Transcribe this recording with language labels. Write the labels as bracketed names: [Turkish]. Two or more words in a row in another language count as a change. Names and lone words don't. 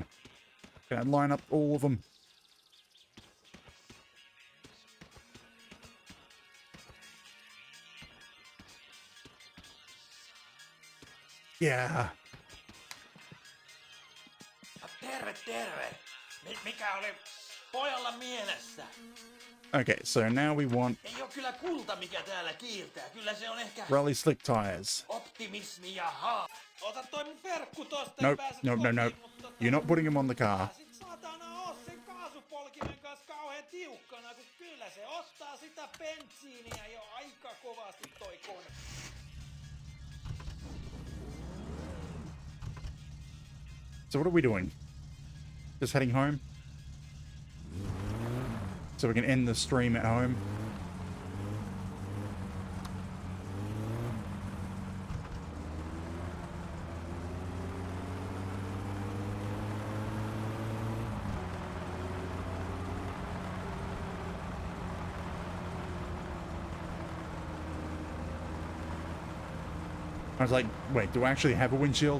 [English] Can I line up all of them? Yeah. [Finnish] Terve, terve. Mikä oli pojalla mielessä? [English] Okay, so now we want [Finnish] Ei oo kyllä kulta, mikä täällä kiiltää. Kyllä se on ehkä [English] rally slick tires. [Finnish] optimismi ja Ota toi mun verkku tosta [English] Nope, nope, no. You're not putting him on the car. [Finnish] Sit saatana oo sen kaasupolkimen kanssa kauhean tiukkana, kun kyllä se ottaa sitä bensiiniä jo aika kovasti toi kone. [English] So what are we doing? Just heading home? So we can end the stream at home? I was like, wait, do I actually have a windshield?